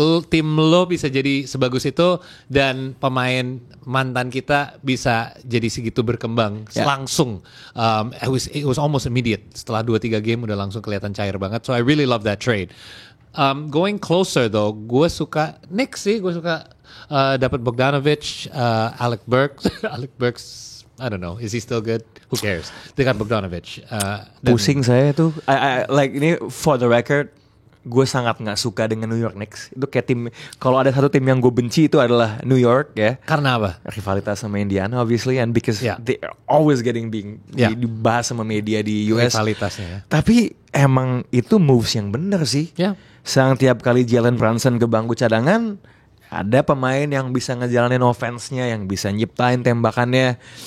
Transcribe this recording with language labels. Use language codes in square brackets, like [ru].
[id] tim lo bisa jadi sebagus itu dan pemain mantan kita bisa jadi segitu berkembang langsung. [en] It was almost immediate. [id] Setelah 2-3 game udah langsung kelihatan cair banget. [en] So I really love that trade. Going closer though, [id] gue suka Knicks sih. Gue suka dapat Bogdanovic, Alec Burks. [en] Alec Burks, I don't know, is he still good? Who cares? [id] Dengan Bogdanovic. Pusing saya tuh. [en] Like [id] ini [en] for the record, [id] gue sangat nggak suka dengan New York Knicks. Itu kayak tim, kalau ada satu tim yang gue benci itu adalah New York ya. Karena apa? Rivalitas sama Indiana [en] obviously, and because they are always getting [id] dibahas sama media di US. Rivalitasnya ya. Tapi emang itu moves yang bener sih. Sang tiap kali Jalen Brunson ke bangku cadangan, ada pemain yang bisa ngejalanin offense-nya, yang bisa nyiptain tembakannya.